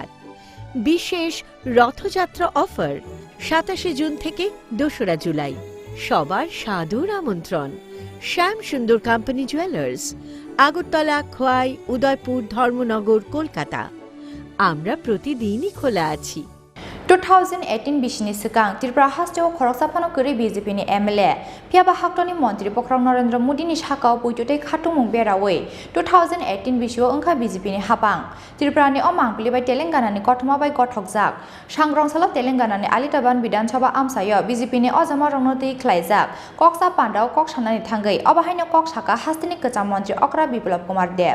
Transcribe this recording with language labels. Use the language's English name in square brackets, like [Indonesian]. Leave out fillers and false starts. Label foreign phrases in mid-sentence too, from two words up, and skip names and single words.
[Bangla] বিশেষ রথযাত্রা অফার 27 জুন থেকে 2রা জুলাই। সবার সাদর আমন্ত্রণ। শ্যাম সুন্দর কোম্পানি জুয়েলার্স, আগরতলা, খোয়াই, উদয়পুর, ধর্মনগর, কলকাতা। আমরা প্রতিদিনই খোলা আছি। [Kok Borok] 2018 बिसिनि सिगां त्रिपुरा हास्टेआव खरक साफानो करी बीजेपीनि एमएलए पियाबा हाक्टनि मन्त्री पक्रम नरेन्द्र मोदीनि साकाव पुइटुटे खाटुमुं बेरावै 2018 बिसिआव ओंखा बीजेपीनि हाबां त्रिपुरानि अमांगलिबाय तेलेंगानानि गथमाबाय गथकजाक सांग्रांसाला तेलेंगानानि आलिताबान विधानसभा आमसायाव बीजेपीनि अजामा रंनोतै ख्लायजाक कक्सा पान्डाव कक सानानि थांगै अबाहायनो कक साका हास्टेनि गोजाम मन्त्री अक्रा बिप्लब कुमार देव।